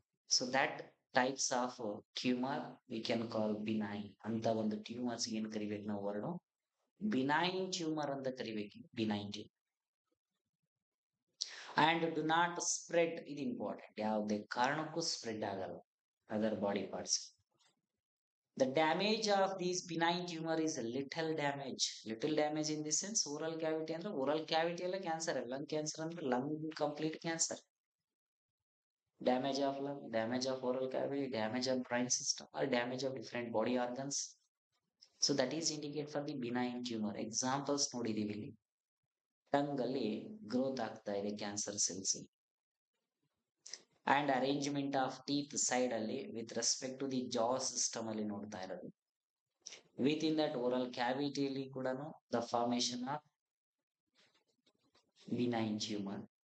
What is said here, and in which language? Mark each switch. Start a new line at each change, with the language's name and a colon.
English: So that types of tumour we can call benign.
Kannada: ಅಂತ ಒಂದು tumours ಏನ್ ಕರಿಬೇಕು ನಾವು ವರ್ಡ್ ಬಿನೈನ್ ಟ್ಯೂಮರ್ ಅಂತ ಕರಿಬೇಕು, benign tumour.
English: and do not spread,
Kannada: ಇದು ಇಂಪಾರ್ಟೆಂಟ್, ಯಾವುದೇ ಕಾರಣಕ್ಕೂ ಸ್ಪ್ರೆಡ್ ಆಗಲ್ಲ other body parts.
English: The damage of these benign tumor is little damage. Little damage in the sense oral cavity ಅಂದ್ರೆ oral cavity ಎಲ್ಲ cancer, lung cancer ಅಂದ್ರೆ lung complete cancer. Damage of lung, damage of oral cavity, damage of brain system or damage of different body organs. So that is indicate for the benign tumor.
Kannada: Examples ನೋಡಿದೀವಿ ಇಲ್ಲಿ. Tongue ಅಲ್ಲಿ growth ಆಗ್ತಾ ಇದೆ cancer cells.
English: and arrangement of teeth side ಅಲ್ಲಿ with respect to the jaw system ಅಲ್ಲಿ
Kannada: ನೋಡ್ತಾ ಇರೋದು.
English: With in that oral ಕ್ಯಾವಿಟಿಯಲ್ಲಿ ಕೂಡ the formation of benign tumour.